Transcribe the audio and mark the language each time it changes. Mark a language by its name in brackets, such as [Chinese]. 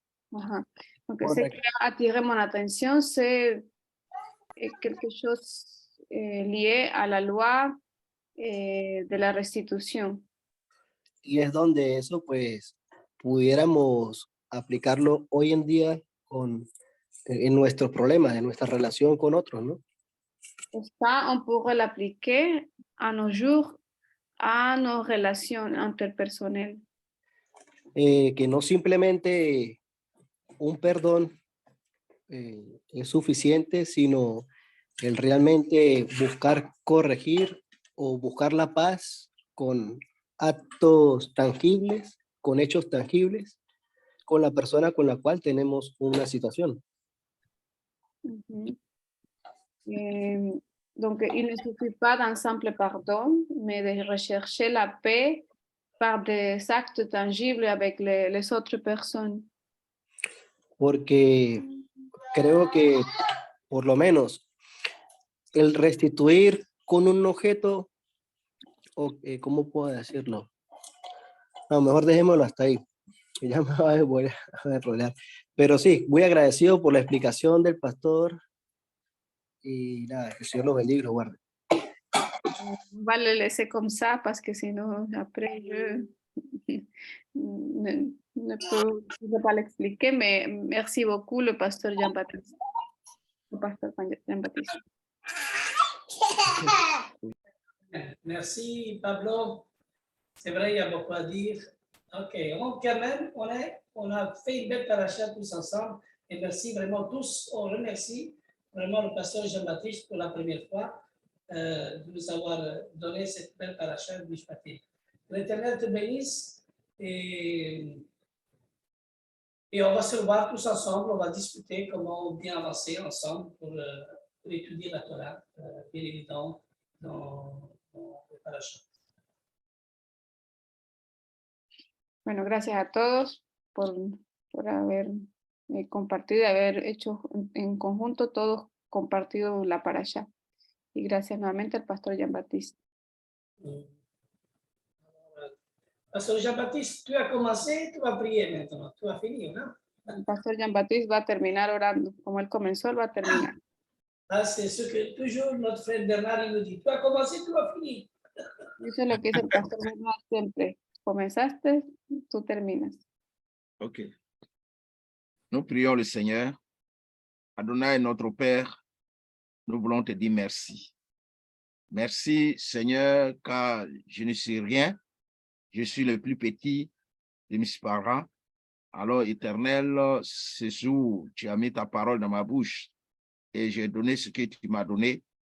[French] Donc, ce qui a attiré mon attention, c'est quelque chose lié à la loi de la restitución. [Spanish] Y es donde eso, pues, pudiéramos aplicarlo hoy en día en nuestros problemas, en nuestra relación con otros, ¿no? [French] Ça, on pourrait l'appliquer à nos jours, à nos relations interpersonnelles. [Spanish] Que no simplemente un perdón es suficiente, sino el realmente buscar corregir o buscar la paz con actos tangibles, con hechos tangibles, con la persona con la cual tenemos una situación. Mhm. [French] Donc, il ne suffit pas d'un simple pardon, mais de rechercher la paix par des actes tangibles avec les autres personnes. [Spanish] Porque creo que, por lo menos, el restituir con un objeto, o ¿cómo puedo decirlo? No, mejor dejémoslo hasta ahí, que ya me voy a enrollar. Pero sí, muy agradecido por la explicación del pastor y nada, que el Señor los bendiga y los guarde. [French] On va le laisser comme ça parce que sinon, après, je ne peux pas l'expliquer, mais merci beaucoup, le pasteur Jean-Baptiste. Le pasteur Jean-Baptiste. Merci, Pablo. C'est vrai, il y a beaucoup à dire. OK, donc quand même, on a fait une belle paracha tous ensemble. Et merci vraiment tous. On remercie vraiment le pasteur Jean-Baptiste pour la première fois de nous avoir donné cette belle paracha de Mishpatim. L'Éternel te bénisse et on va se voir tous ensemble. On va discuter comment bien avancer ensemble pour étudier la Torah, bien évidemment, dans le paracha. [Spanish] Bueno, gracias a todos por haber compartido y haber hecho en conjunto todos compartido la parasha. Y gracias nuevamente al pastor Jean-Baptiste. [French] Pasteur Jean-Baptiste, tu as commencé, tu vas prier maintenant. Tu as fini, [Spanish] ¿no? El pastor Jean-Baptiste va a terminar orando. Como él comenzó, él va a terminar. [French] Ah, c'est ce que toujours notre frère Bernard il nous dit. Tu as commencé, tu as fini. [Spanish] Eso es lo que dice el pastor Bernard siempre. Comenzaste, tú terminas. OK. [French] Nous prions le Seigneur. Adonai, notre Père, nous voulons te dire merci. Merci, Seigneur, car je ne sais rien. Je suis le plus petit de mes parents. Alors, Éternel, ce jour, tu as mis ta parole dans ma bouche et j'ai donné ce que tu m'as donné.